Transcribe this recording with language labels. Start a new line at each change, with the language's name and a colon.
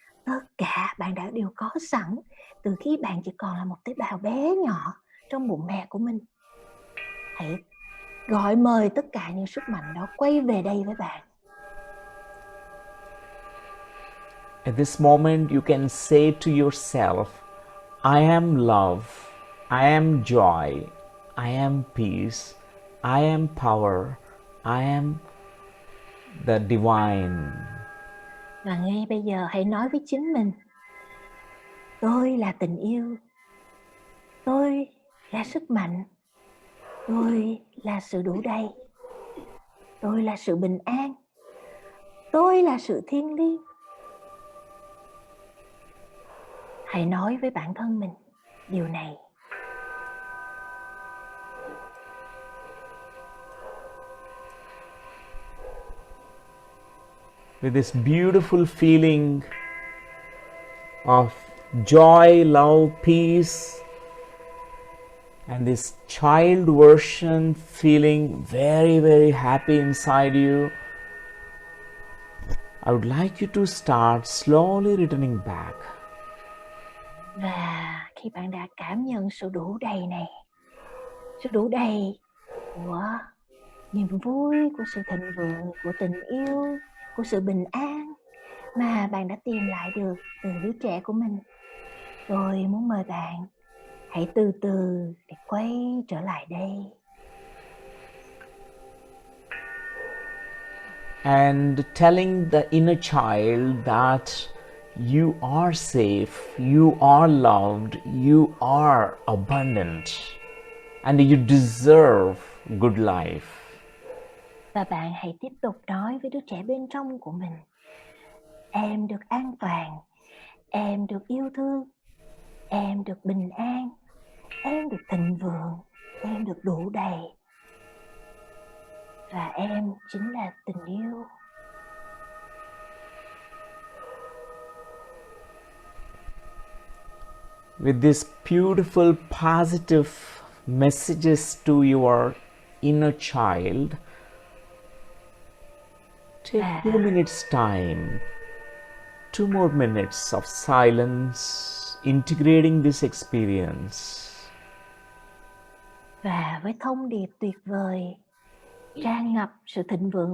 Vietnamese: Tất cả bạn đã đều có sẵn từ khi bạn chỉ còn là một tế bào bé nhỏ trong bụng mẹ của mình. Hãy gọi mời tất cả những sức mạnh đó quay về đây với bạn.
English: At this moment, you can say to yourself, I am love, I am joy, I am peace, I am power, I am the divine.
Vietnamese: Và ngay bây giờ hãy nói với chính mình, tôi là tình yêu, tôi là sức mạnh, tôi là sự đủ đầy, tôi là sự bình an, tôi là sự thiêng liêng. Hãy nói với bản thân mình điều này.
English: With this beautiful feeling of joy, love, peace, and this child version feeling very, very happy inside you, I would like you to start slowly returning back.
Vietnamese: Và khi bạn đã cảm nhận sự đủ đầy này, sự đủ đầy của niềm vui, của sự thịnh vượng, của tình yêu, của sự bình an mà bạn đã tìm lại được từ đứa trẻ của mình, tôi muốn mời bạn hãy từ từ để quay trở lại đây.
English: And telling the inner child that you are safe, you are loved, you are abundant, and you deserve good life.
Vietnamese: Và bạn hãy tiếp tục nói với đứa trẻ bên trong của mình, em được an toàn, em được yêu thương, em được bình an, em được thịnh vượng, em được đủ đầy. Và em chính là tình yêu.
English: With these beautiful positive messages to your inner child, take 2 minutes time, 2 more minutes of silence, integrating this experience.
Vietnamese: Và với thông điệp tuyệt vời, tràn ngập sự thịnh vượng mà bạn đã nhận được từ đứa trẻ bên trong của mình,